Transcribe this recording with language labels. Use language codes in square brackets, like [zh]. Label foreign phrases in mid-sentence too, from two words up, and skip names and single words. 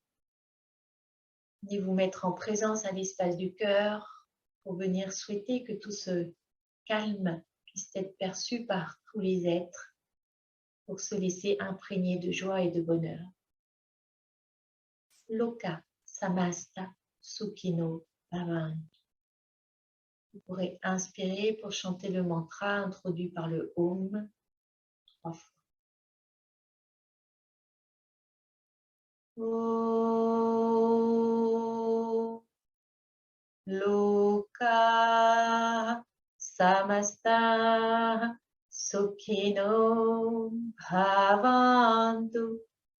[fr] Venez vous mettre en présence à l'espace du cœur pour venir souhaiter que tout ce calme puisse être perçu par tous les êtres pour se laisser imprégner de joie et de bonheur. [sa] Loka Samasta Sukhino Bhavantu. [fr] Vous pourrez inspirer pour chanter le mantra introduit par le Om 3 fois. [sa] Om Loka Samasta Sukhino Bhavantu.